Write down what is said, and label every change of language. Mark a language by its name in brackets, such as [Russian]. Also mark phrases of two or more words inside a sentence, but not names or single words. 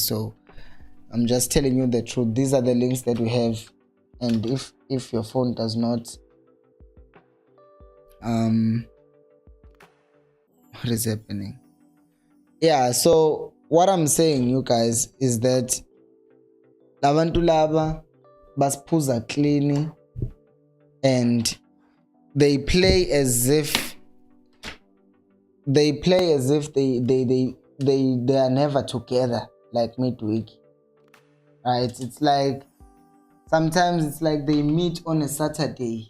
[English] So I'm just telling you the truth. These are the links that we have, and if your phone does not what is happening? Yeah, so what I'm saying, you guys, is that [Zulu] labantu laba basiphuza [English] clean, and they play as if they are never together, like midweek, right? It's like sometimes it's like they meet on a Saturday.